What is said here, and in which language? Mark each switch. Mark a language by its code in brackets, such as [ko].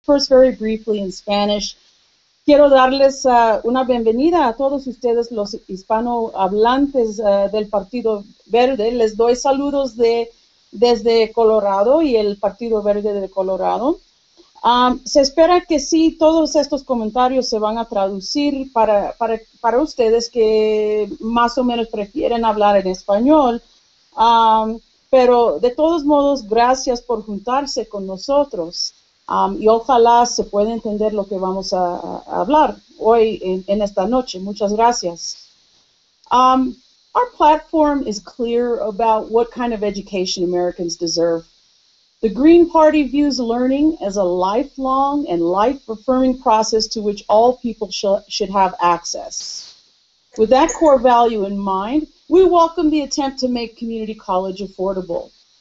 [en] first, very briefly in Spanish. [es] Quiero darles una bienvenida a todos ustedes, los hispanohablantes del Partido Verde. Les doy saludos desde Colorado y el Partido Verde de Colorado. Se espera que sí, todos estos comentarios se van a traducir para ustedes que más o menos prefieren hablar en español. Pero de todos modos, gracias por juntarse con nosotros. Y ojalá se pueda entender lo que vamos a hablar hoy en esta noche. Muchas gracias. [en] Our platform is clear about what kind of education Americans deserve. The Green Party views learning as a lifelong and life-affirming process to which all people should have access. With that core value in mind, we welcome the attempt to make community college affordable.